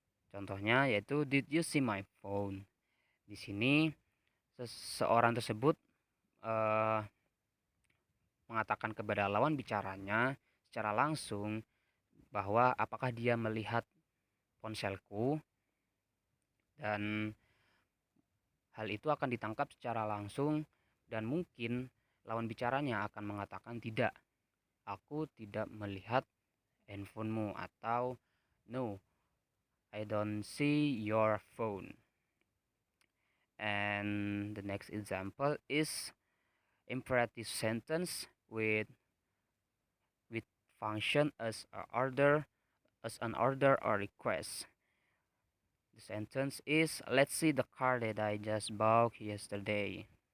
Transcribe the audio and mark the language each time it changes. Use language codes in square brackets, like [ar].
[id] Contohnya yaitu [en] did you see my phone? [id] Di sini seseorang tersebut mengatakan kepada lawan bicaranya secara langsung bahwa apakah dia melihat ponselku, dan hal itu akan ditangkap secara langsung dan mungkin lawan bicaranya akan mengatakan tidak, aku tidak melihat handphonemu, atau no, [en] I don't see your phone. And the next example is imperative sentence with function as an order or request. The sentence is, let's see the car that I just bought yesterday.